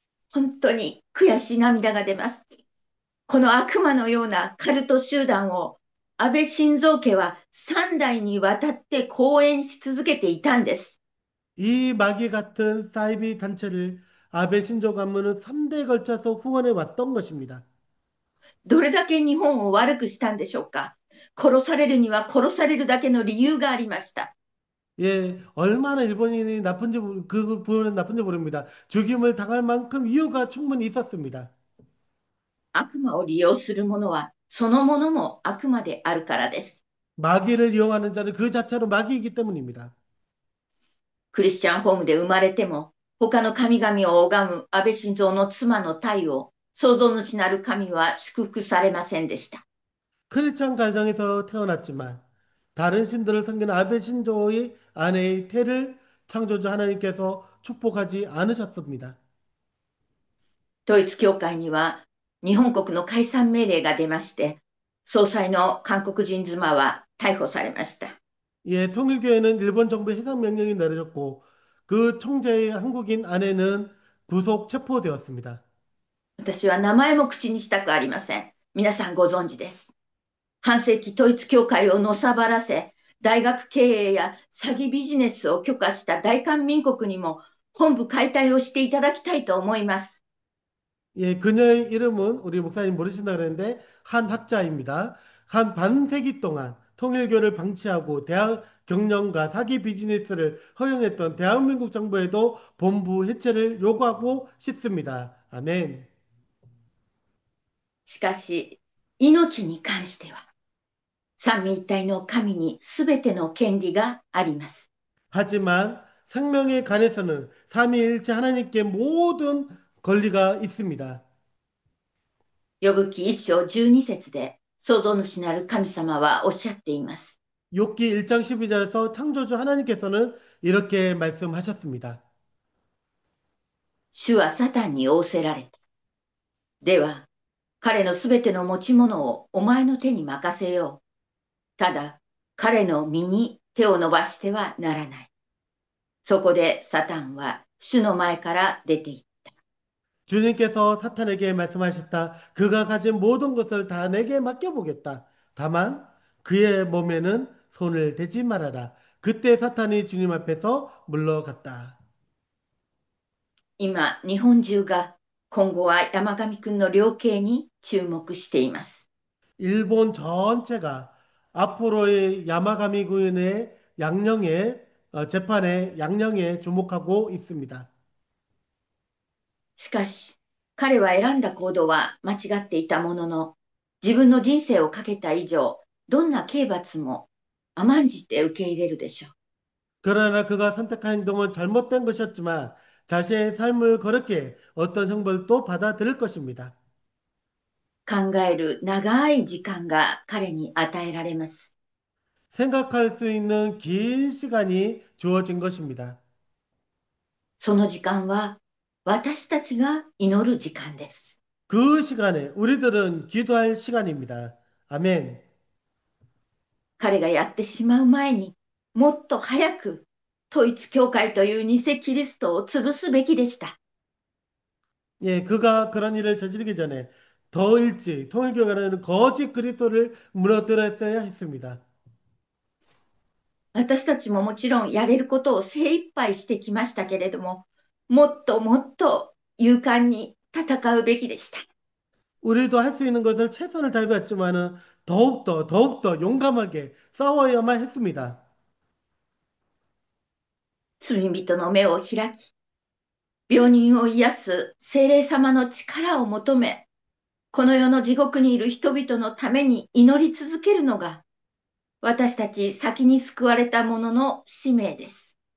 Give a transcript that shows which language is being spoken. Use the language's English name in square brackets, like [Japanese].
[Japanese] 本当に悔しい涙が出ます。この悪魔のようなカルト集団を安倍晋三家は3代にわたって講演し続けていたんです。 [Korean] 이 마귀 같은 사이비 단체를 아베 신조 가문은 3대에 걸쳐서 후원해 왔던 것입니다. [Japanese] どれだけ日本を悪くしたんでしょうか。殺されるには殺されるだけの理由がありました。 [Korean] 예, 얼마나 일본인이 나쁜지, 그 부분은 나쁜지 모릅니다. 죽임을 당할 만큼 이유가 충분히 있었습니다. [Japanese] 悪魔を利用する者はそのものも悪魔であるからです。 [Korean] 마귀를 이용하는 자는 그 자체로 마귀이기 때문입니다. [Japanese] クリスチャンホームで生まれても他の神々を拝む安倍晋三の妻の体を創造主なる神は祝福されませんでした。 [Korean] 크리스찬 가정에서 태어났지만 다른 신들을 섬기는 아베 신조의 아내의 태를 창조주 하나님께서 축복하지 않으셨습니다. [Japanese] 統一教会には日本国の解散命令が出まして、総裁の韓国人妻は逮捕されました。 [Korean] 예, 통일교회는 일본 정부의 해산 명령이 내려졌고 그 총재의 한국인 아내는 구속 체포되었습니다. [Japanese] 私は名前も口にしたくありません。皆さんご存知です。半世紀統一教会をのさばらせ、大学経営や詐欺ビジネスを許可した大韓民国にも本部解体をしていただきたいと思います。 [Korean] 예, 그녀의 이름은 우리 목사님 모르신다 그랬는데 한 학자입니다. 한 반세기 동안 통일교를 방치하고 대학 경영과 사기 비즈니스를 허용했던 대한민국 정부에도 본부 해체를 요구하고 싶습니다. 아멘. [Japanese] しかし、命に関しては、三位一体の神にすべての権利があります。 [Korean] 하지만 생명에 관해서는 삼위일체 하나님께 모든 권리가 있습니다. [Japanese] 呼ぶ記一章12節で、創造主なる神様はおっしゃっています。 [Korean] 욥기 1장 12절에서 창조주 하나님께서는 이렇게 말씀하셨습니다. [Japanese] 主はサタンに仰せられた。では、彼のすべての持ち物をお前の手に任せよう。ただ、彼の身に手を伸ばしてはならない。そこでサタンは主の前から出て行った。 [Korean] 주님께서 사탄에게 말씀하셨다. 그가 가진 모든 것을 다 내게 맡겨보겠다. 다만 그의 몸에는 손을 대지 말아라. 그때 사탄이 주님 앞에서 물러갔다. [Japanese] 今、日本中が今後は山上くんの量刑に注目しています。 [Korean] 일본 전체가 앞으로의 야마가미 군의 양령의 재판에 양령에 주목하고 있습니다. [Japanese] しかし、彼は選んだ行動は間違っていたものの、自分の人生をかけた以上、どんな刑罰も甘んじて受け入れるでしょう。 [Korean] 그러나 그가 선택한 행동은 잘못된 것이었지만 자신의 삶을 거룩게 어떤 형벌도 받아들일 것입니다. [Japanese] 考える長い時間が彼に与えられます。 [Korean] 생각할 수 있는 긴 시간이 주어진 것입니다. [Japanese] その時間は私たちが祈る時間です。 [Korean] 그 시간에 우리들은 기도할 시간입니다. 아멘. [Japanese] 彼がやってしまう前にもっと早く統一教会という偽キリストを潰すべきでした。 [Korean] 예, 그가 그런 일을 저지르기 전에 더 일찍 통일교회라는 거짓 그리스도를 무너뜨렸어야 했습니다. [Japanese] 私たちももちろんやれることを精一杯してきましたけれども、もっともっと勇敢に戦うべきでした。 [Korean] 우리도 할 수 있는 것을 최선을 다해봤지만은 더욱더 용감하게 싸워야만 했습니다. [Japanese] 罪人の目を開き、病人を癒す聖霊様の力を求め、この世の地獄にいる人々のために祈り続けるのが、私たち先に救われた者の使命です。